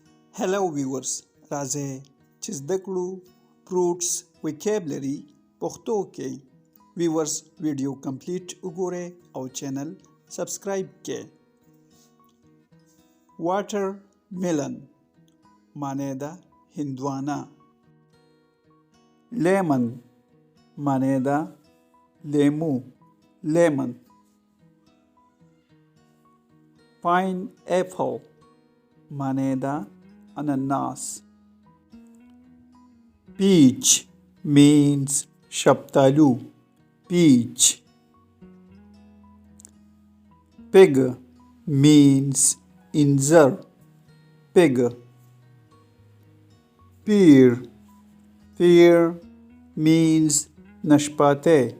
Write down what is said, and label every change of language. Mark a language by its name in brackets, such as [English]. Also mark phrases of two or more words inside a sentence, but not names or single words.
[English] Hello viewers [Pashto] راځئ چې زده کړو [English] fruits vocabulary [Pashto] پښتو کې viewers [English] video complete [Pashto] وګورئ او [English] channel subscribe [Pashto] کړئ. واټر میلن معنی ده هندوانه. لیمن معنی ده لیمو لیمن. پاین ایپل معنی ده انناس. [English] Peach means شفتالو peach. Pig means انځر pig. Pear means نشپاتی.